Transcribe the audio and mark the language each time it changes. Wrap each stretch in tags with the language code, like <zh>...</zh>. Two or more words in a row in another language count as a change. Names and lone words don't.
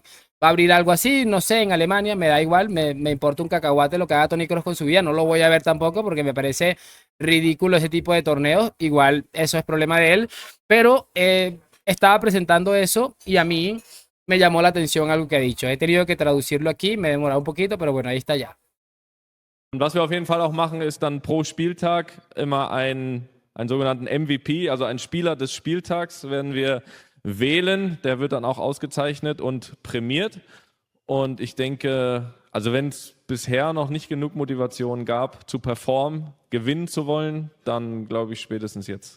<es>Va a abrir algo así, no sé, en Alemania, me da igual, me importa un cacahuate lo que haga Toni Kroos con su vida, no lo voy a ver tampoco porque me parece ridículo ese tipo de torneos, igual eso es problema de él, pero estaba presentando eso y a mí me llamó la atención algo que ha dicho. He tenido que traducirlo aquí, me he demorado un poquito, pero bueno, ahí está ya.</es> <de>Und was wir auf jeden Fall auch machen, ist dann pro Spieltag immer einen sogenannten MVP, also einen Spieler des Spieltags werden wir wählen. Der wird dann auch ausgezeichnet und prämiert. Und ich denke, also wenn es bisher noch nicht genug Motivation gab, zu performen, gewinnen zu wollen, dann glaube ich spätestens jetzt.</de>